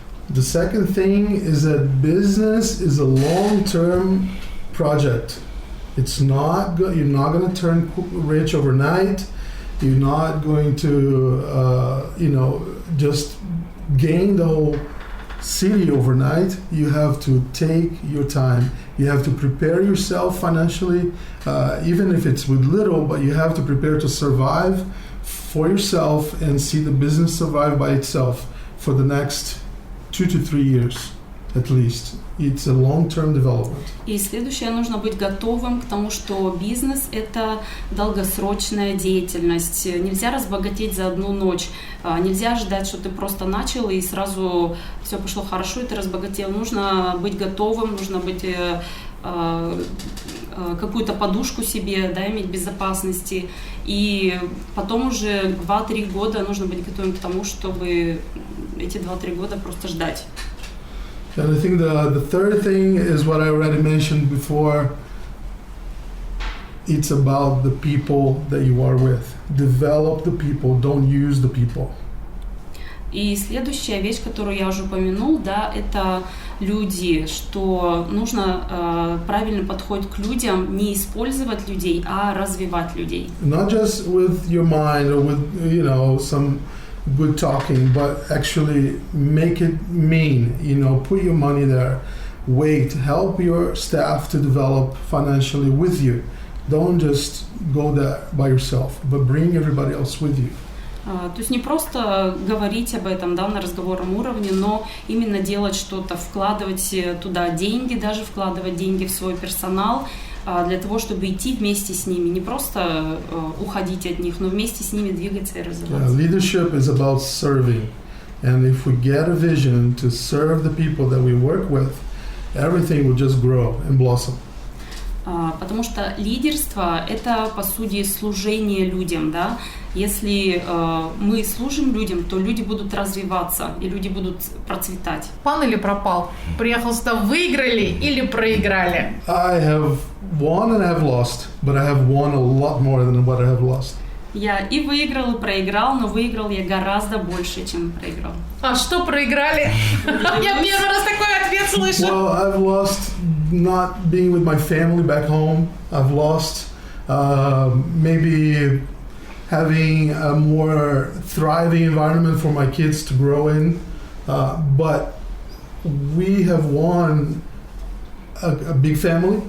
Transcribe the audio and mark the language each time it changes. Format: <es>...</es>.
<en>The second thing is that business is a long-term project. It's not you're not going to turn rich overnight. You're not going to just gain the whole city overnight. You have to take your time. You have to prepare yourself financially, even if it's with little, but you have to prepare to survive for yourself and see the business survive by itself for the next 2 to 3 years at least. It's a long-term development.</en> <ru>И следующее, нужно быть готовым к тому, что бизнес – это долгосрочная деятельность. Нельзя разбогатеть за одну ночь. Нельзя ждать, что ты просто начал и сразу все пошло хорошо, и ты разбогател. Нужно быть готовым, нужно быть какую-то подушку себе, да, иметь безопасности. И потом уже 2-3 года нужно быть готовым к тому, чтобы эти 2-3 года просто ждать.</ru> <en>And I think the third thing is what I already mentioned before. It's about the people that you are with. Develop the people, don't use the people.</en> <ru>И следующая вещь, которую я уже упомянул, да, это люди, что нужно правильно подходить к людям, не использовать людей, а развивать людей.</ru> <en>Not just with your mind or with, some good talking, but actually make it mean, put your money there, help your staff to develop financially with you. Don't just go there by yourself, but bring everybody else with you.</en> <ru>То есть не просто говорить об этом, да, на разговорном уровне, но именно делать что-то, вкладывать туда деньги, даже вкладывать деньги в свой персонал, для того, чтобы идти вместе с ними, не просто уходить от них, но вместе с ними двигаться и развиваться.</ru> <en>Yeah, leadership is about serving. And if we get a vision to serve the people that we work with, everything will just grow and blossom.</en> <ru>Потому что лидерство – это, по сути, служение людям, да. Если мы служим людям, то люди будут развиваться, и люди будут процветать. Пан или пропал? Приехал сюда, выиграли или проиграли?</ru> <en>I have won and I have lost, but I have won a lot more than what I have lost.</en> <ru>Я и выиграл, и проиграл, но выиграл я гораздо больше, чем проиграл. А что проиграли? Я первый раз такой ответ слышу.</ru> <en>Well, I've lost not being with my family back home. I've lost maybe having a more thriving environment for my kids to grow in. But we have won a big family.</en>